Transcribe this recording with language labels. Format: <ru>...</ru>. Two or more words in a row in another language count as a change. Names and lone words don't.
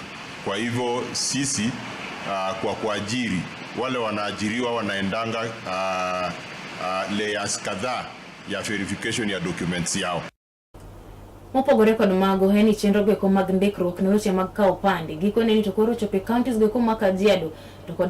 <sw>Kwa hivyo sisi kwa kuajiri wale wanaajiriwa wanaendanga layers kadhaa ya verification ya documents yao.</sw> <luo>Mopogore kod mago heni chenro go mag ndikruok ne weche mag kawo pande gikone ni to koro chope counties go mag Kajiado to kod</luo>